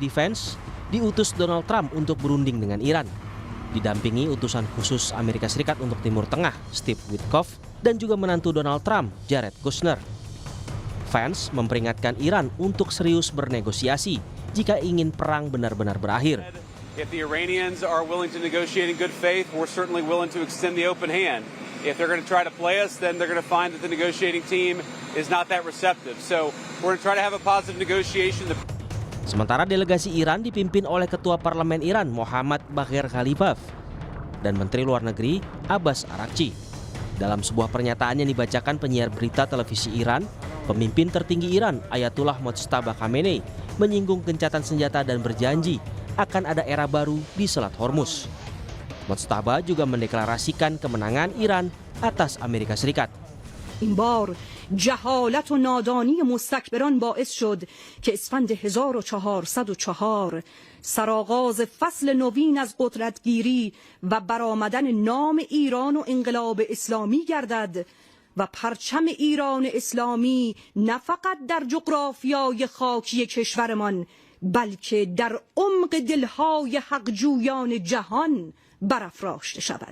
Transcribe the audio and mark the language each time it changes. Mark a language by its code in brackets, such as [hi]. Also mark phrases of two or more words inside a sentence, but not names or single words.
[id] Vance diutus Donald Trump untuk berunding dengan Iran, didampingi utusan khusus Amerika Serikat untuk Timur Tengah Steve Witkoff dan juga menantu Donald Trump Jared Kushner. Vance memperingatkan Iran untuk serius bernegosiasi jika ingin perang benar-benar berakhir. [en] If the Iranians are willing to negotiate in good faith, we're certainly willing to extend the open hand. If they're going to try to play us, then they're going to find that the negotiating team is not that receptive. So we're going to try to have a positive negotiation. [id] Sementara delegasi Iran dipimpin oleh Ketua Parlemen Iran Mohammad Bagher Ghalibaf dan Menteri Luar Negeri Abbas Araghchi. Dalam sebuah pernyataan yang dibacakan penyiar berita televisi Iran, pemimpin tertinggi Iran Ayatullah Mojtaba Khamenei menyinggung gencatan senjata dan berjanji akan ada era baru di Selat Hormuz. Mojtaba juga mendeklarasikan kemenangan Iran atas Amerika Serikat. [fa] این بار جهالت و نادانی مستکبران باعث شد که اسفند 1404 سرآغاز فصل نوین از قدرتگیری و برآمدن نام ایران و انقلاب اسلامی گردد و پرچم ایران اسلامی نه فقط در جغرافیای خاکی کشورمان بلکه در عمق دلهای حقجویان جهان برافراشته شود.